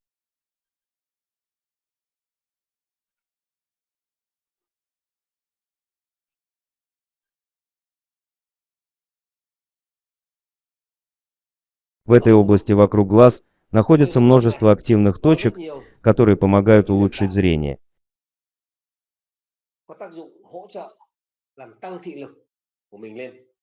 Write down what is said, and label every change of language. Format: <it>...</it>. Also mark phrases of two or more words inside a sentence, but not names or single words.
<ru>В этой области вокруг глаз находится множество активных точек, которые помогают улучшить зрение.</ru> <vi>có tác dụng hỗ trợ làm tăng thị lực của mình lên.</vi>